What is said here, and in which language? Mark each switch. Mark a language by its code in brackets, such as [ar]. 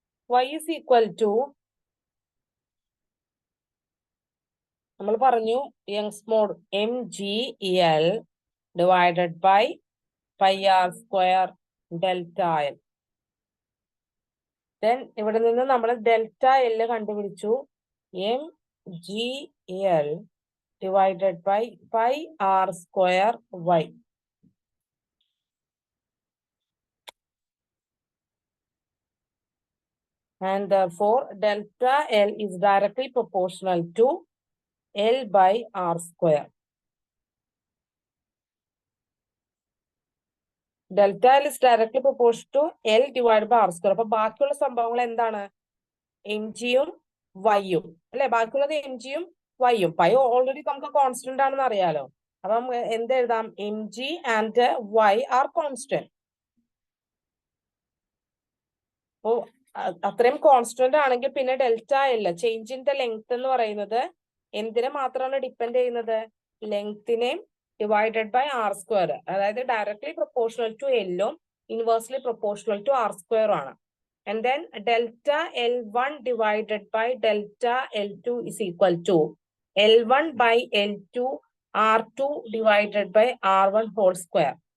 [en] Y is equal to, [ml] നമ്മൾ പറഞ്ഞു [en] Young's mod MGL divided by πr² delta L. [ml] Then ഇവിടെ നിന്ന് നമ്മൾ ഡെൽറ്റ എൽ കണ്ടുപിടിച്ചു. [en] MGL divided by πr²y. And therefore delta L is directly proportional to L by r². Delta L is directly proportional to L divided by r². [ml] അപ്പൊ ബാക്കിയുള്ള സംഭവങ്ങൾ എന്താണ്? MGയും Yയും അല്ലെ? ബാക്കിയുള്ളത് MGയും Yയും. പൈ ഓൾറെഡി നമുക്ക് കോൺസ്റ്റന്റ് ആണെന്ന് അറിയാലോ. അപ്പം എന്ത് എഴുതാം? [en] M G and Y are constant. [ml] ഓ, അത്രയും കോൺസ്റ്റന്റ് ആണെങ്കിൽ പിന്നെ ഡെൽറ്റ ഇല്ല. [en] change in the length [ml] എന്ന് പറയുന്നത് എന്തിനെ മാത്രമാണ് ഡിപ്പെൻഡ് ചെയ്യുന്നത്? ലെങ്തിനെയും ഡിവൈഡഡ് ബൈ ആർ സ്ക്വയർ. അതായത് [en] directly proportional to [ml] എല്ലും [en] inversely proportional to R square [ml] ആണ്. [en] And then delta L1 divided by delta L2 is equal to L1 by L2 R2 divided by R1 whole square.